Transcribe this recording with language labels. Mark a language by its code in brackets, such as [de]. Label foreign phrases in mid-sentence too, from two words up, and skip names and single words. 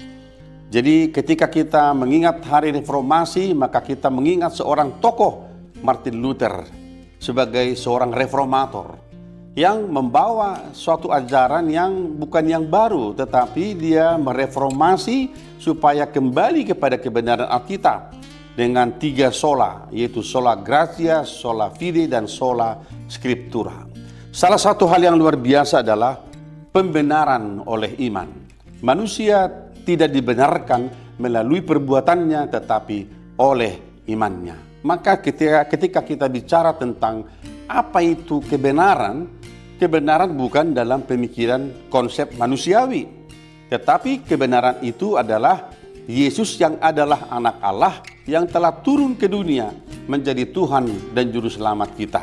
[id] Jadi ketika kita mengingat Hari Reformasi, maka kita mengingat seorang tokoh, Martin Luther, sebagai seorang reformator yang membawa suatu ajaran yang bukan yang baru, tetapi dia mereformasi supaya kembali kepada kebenaran Alkitab dengan 3 sola, yaitu [la] sola gratia, sola fide, [id] dan [la] sola scriptura. [id] Salah satu hal yang luar biasa adalah pembenaran oleh iman. Manusia tidak dibenarkan melalui perbuatannya, tetapi oleh imannya. Maka ketika kita bicara tentang apa itu kebenaran, kebenaran bukan dalam pemikiran konsep manusiawi, tetapi kebenaran itu adalah Yesus yang adalah anak Allah yang telah turun ke dunia menjadi Tuhan dan Juru Selamat kita.